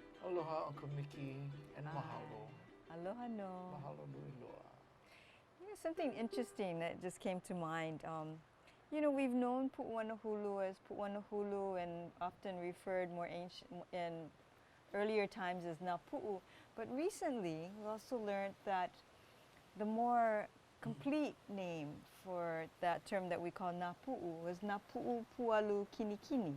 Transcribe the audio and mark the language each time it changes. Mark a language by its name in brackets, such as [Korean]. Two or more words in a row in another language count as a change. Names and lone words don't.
[Hawaiian] Aloha, Uncle Mickey, [English] and [Hawaiian] mahalo. Aloha no. Mahalo nui loa. [English] You know, something interesting that just came to mind. You know, we've known Pu'uanahulu as Pu'uanahulu and often referred more ancient in earlier times as Napu'u. But recently, we also learned that the more complete name for that term that we call Napu'u was [Hawaiian] Napu'u Pualu Kinikini,